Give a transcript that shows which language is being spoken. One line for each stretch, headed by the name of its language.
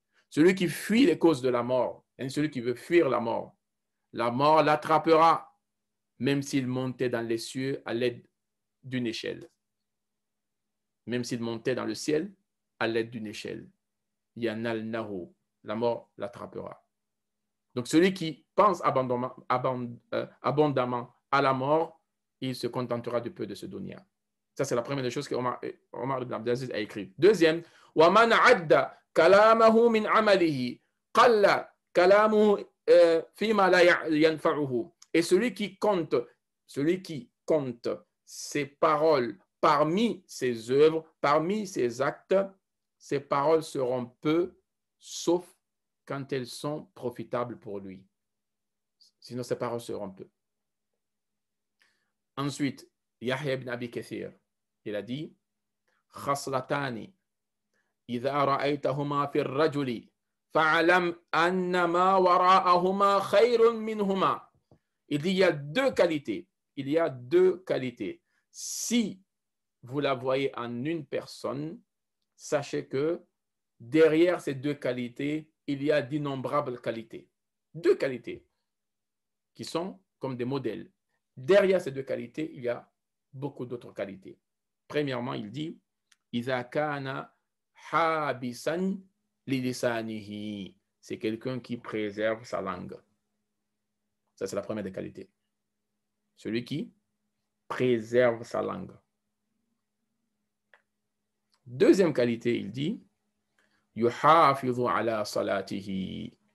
French: Celui qui fuit les causes de la mort, et celui qui veut fuir la mort l'attrapera, même s'il montait dans les cieux à l'aide d'une échelle. Même s'il montait dans le ciel à l'aide d'une échelle. yanalnahu. La mort l'attrapera. Donc, celui qui pense abondamment à la mort, il se contentera de peu de ce dunya. Ça, c'est la première des choses que Omar ibn Abdelaziz a écrit.
Arabic: Deuxième, وَمَنْ عَدَّ كَلَامَهُ مِنْ عَمَلِهِ قَلَّ كَلَامُهُ فِيمَا لَا يَنْفَعُهُ.
French: Et celui qui compte ses paroles parmi ses œuvres, parmi ses actes, ses paroles seront peu, sauf quand elles sont profitables pour lui. Sinon, ses paroles seront peu. Ensuite, Yahya ibn Abi Kathir, il a dit
Arabic: خصلتان إذا رأيتهما في الرجل فاعلم أن ما وراءهما خير منهما.
French: Il y a deux qualités. Il y a deux qualités. Si vous la voyez en une personne, sachez que derrière ces deux qualités, il y a d'innombrables qualités. Deux qualités qui sont comme des modèles. Derrière ces deux qualités, il y a beaucoup d'autres qualités. Premièrement, il dit
Arabic: إِذَا كَانَ حَابِسًا لِلِسَانِهِ.
French: C'est quelqu'un qui préserve sa langue. Ça, c'est la première des qualités. Celui qui préserve sa langue. Deuxième qualité, il dit
Arabic: يُحَافِظُ عَلَى صَلَاتِهِ.